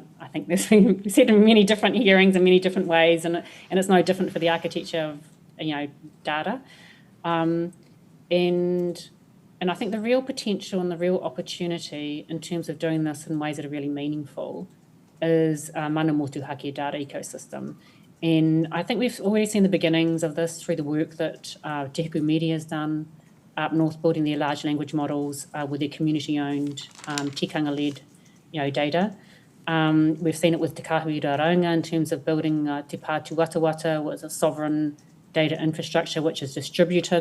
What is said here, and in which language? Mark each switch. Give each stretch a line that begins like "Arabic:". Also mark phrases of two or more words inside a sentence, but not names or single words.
English: I think this has been said in many different hearings in many different ways, and it's no different for the architecture of data. And I think the real potential and the real opportunity in terms of doing this in ways that are really meaningful is
Māori: mana motuhake
English: data ecosystem. And I think we've already seen the beginnings of this through the work that Te Huku Media has done up north, building their large language models with their community-owned, tikanga-led data. We've seen it with Te Kahui Raunga in terms of building Te Pātu Watawata with a sovereign data infrastructure which is distributed.